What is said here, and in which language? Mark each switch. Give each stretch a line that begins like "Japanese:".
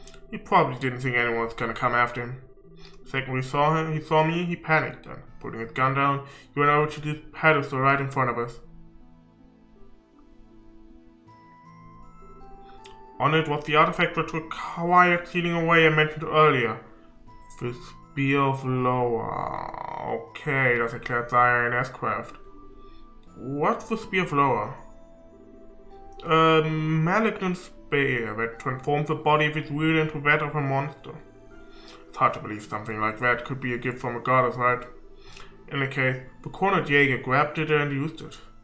English: He probably didn't think anyone was gonna come after him. The second he saw me, he panicked, and putting his gun down, he went over to this pedestal right in front of us. On it was the artifact that required sealing away I mentioned earlier. The Spear of Lower.
German: Okay, das erklärt sein S-Craft.
English: What's the Spear of Lower? A malignant spear that transforms the body of its wielder into that of a monster. It's hard to believe something like that could be a gift from a goddess, right? In any case, the cornered Jaeger grabbed it and used it.